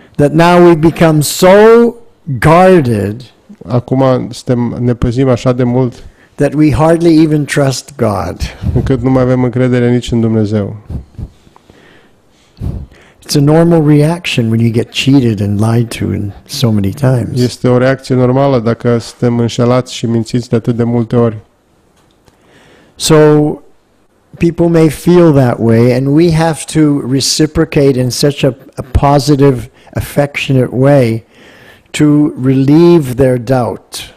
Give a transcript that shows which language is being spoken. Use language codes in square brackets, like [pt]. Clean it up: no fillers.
[en] that now we become so guarded [ro] Acum ne păzim așa de mult [en] that we hardly even trust God. [ro] încât nu mai avem încredere nici în Dumnezeu. [en] It's a normal reaction when you get cheated and lied to in so many times. [ro] Este o reacție normală dacă suntem înșelați și mințiți de atât de multe ori. [en] So people may feel that way, and we have to reciprocate in such a positive, affectionate way to relieve their doubt.